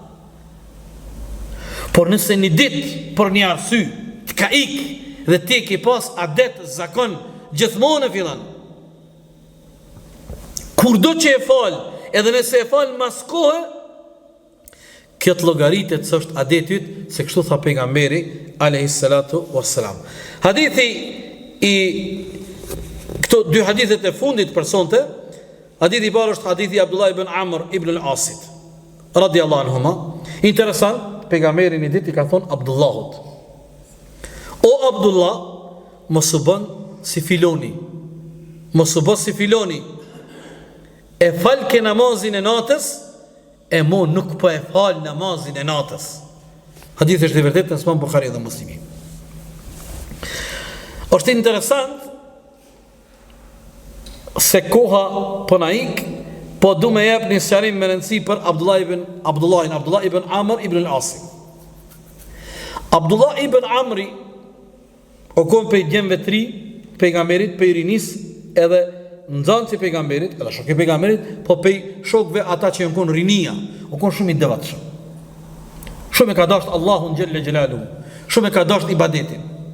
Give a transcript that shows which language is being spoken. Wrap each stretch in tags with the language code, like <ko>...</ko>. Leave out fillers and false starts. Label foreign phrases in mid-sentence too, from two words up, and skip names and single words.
<sq>Por nëse një ditë për një arsy të ka ik dhe ti ke pas adet zakon gjithmonë e fillon, kur do që e fal, edhe nëse e fal mas kohë, këtë logaritet së është adetit, se kështu tha pejgamberi</sq> <ar>عليه الصلاة والسلام.</ar> <sq>Hadithi i këto 2 hadithet e fundit për sonte, hadithi i parë është hadithi Abdullah ibn Amr ibn al-Asit</sq> <ar>رضي الله عنهما.</ar> <sq>Interesant, pejgamberi një ditë i ka thonë Abdullahut, o Abdullah, mos u bën si filoni, e fal ke namazin e natës, e mo nuk po e fal namazin e natës. Hadithi është i vërtetë në Sahih Buhari dhe Muslimi. Është interesant se koha po na ik Po du me jep një sqarim me rëndësi për Abdullah ibn Amr ibn al-As. Abdullah ibn Amri o kom për djemve 3 pejgamberit, për i rinis edhe nxanë si pejgamberit, edhe shok i pejgamberit, po për shokve ata që janë konë rinia, o konë shumë i devatshëm. Shumë e ka dasht Allahun</sq> <ar>جل جلاله,</ar> <sq>shumë e ka dasht ibadetin.</sq>